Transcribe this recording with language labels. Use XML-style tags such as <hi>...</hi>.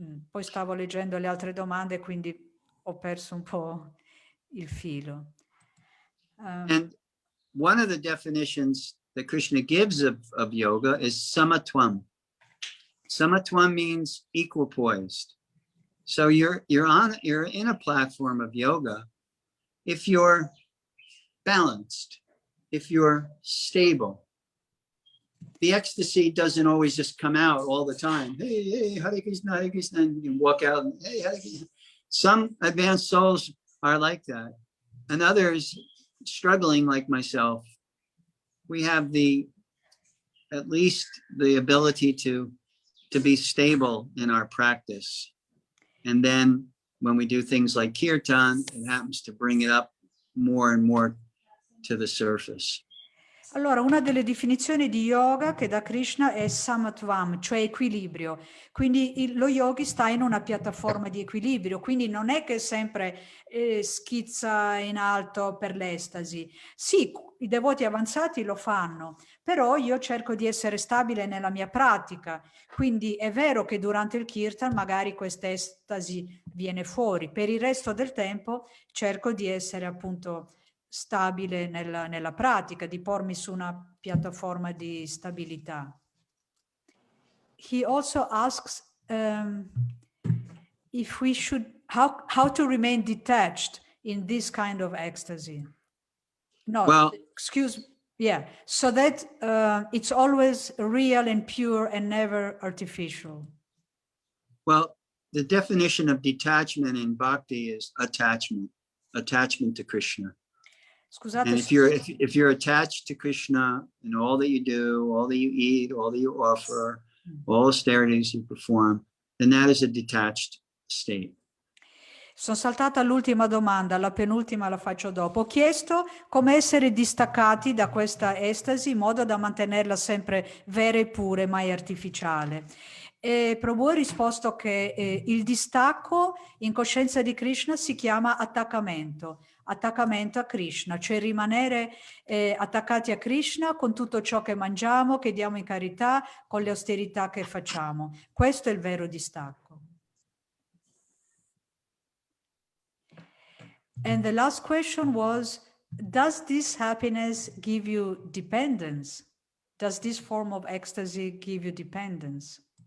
<it>Poi stavo leggendo le altre domande, quindi ho perso un po' il filo.</it> <en>And one of the definitions that Krishna gives of yoga is samatvam. Samatvam means equipoised. So you're in a platform of yoga if you're balanced, if you're stable. The ecstasy doesn't always just come out all the time. Hey, hey, Hare Krishna, and you walk out and hey, Hare Krishna. Some advanced souls are like that, and others struggling like myself. We have at least the ability to be stable in our practice. And then when we do things like kirtan, it happens to bring it up more and more to the surface.</en> <it>Allora, una delle definizioni di yoga che dà Krishna è samatvam, cioè equilibrio. Quindi lo yogi sta in una piattaforma di equilibrio, quindi non è che sempre schizza in alto per l'estasi. Sì, i devoti avanzati lo fanno, però io cerco di essere stabile nella mia pratica. Quindi è vero che durante il kirtan magari questa estasi viene fuori. Per il resto del tempo cerco di essere appunto stabile nella pratica, di pormi su una piattaforma di stabilità.</it> <en>He also asks if we should, how to remain detached in this kind of ecstasy. No, well, excuse, yeah, so that it's always real and pure and never artificial. Well, the definition of detachment in bhakti is attachment to Krishna.</en> <it>Scusate,</it> <en>and if you're attached to Krishna in all that you do, all that you eat, all that you offer, all austerities you perform, then that is a detached state.</en> <it>Sono saltata all'ultima domanda, la penultima la faccio dopo. Ho chiesto come essere distaccati da questa estasi in modo da mantenerla sempre vera e pura, mai artificiale. E Prabhu ha risposto che il distacco in coscienza di Krishna si chiama attaccamento a Krishna, cioè rimanere attaccati a Krishna con tutto ciò che mangiamo, che diamo in carità, con le austerità che facciamo. Questo è il vero distacco.</it> <en>And the last question was, does this happiness give you dependence? Does this form of ecstasy give you dependence?</en>